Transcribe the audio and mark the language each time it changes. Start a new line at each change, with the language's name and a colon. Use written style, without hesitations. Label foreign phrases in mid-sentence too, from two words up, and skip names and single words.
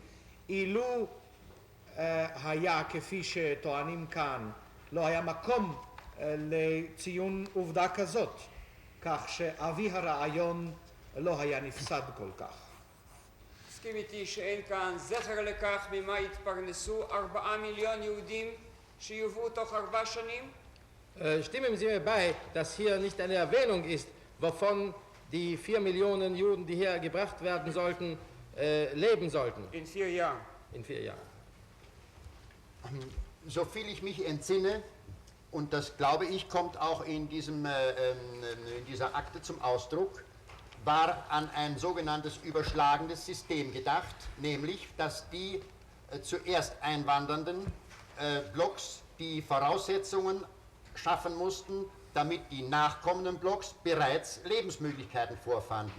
Hebrew: אילו היה כפי שטוענים כאן, לא היה מקום לציון עובדה כזאת, כך שאבי הרעיון לא היה נפסד כל כך. מסכים איתי שאין כאן זכר לכך ממה יתפרנסו 4 מיליון יהודים שיובאו תוך 4 שנים?
German: Stimmen Sie mir bei, dass hier nicht eine Erwähnung ist, wovon die 4 Millionen Juden, die hier gebracht werden sollten, leben sollten? In 4 Jahren. In 4 Jahren. So viel ich mich entsinne, und das glaube ich, kommt auch in dieser Akte zum Ausdruck, war an ein sogenanntes überschlagendes System gedacht, nämlich, dass die zuerst einwandernden Blocks die Voraussetzungen schaffen mussten, damit die nachkommenden Blocks bereits Lebensmöglichkeiten vorfanden.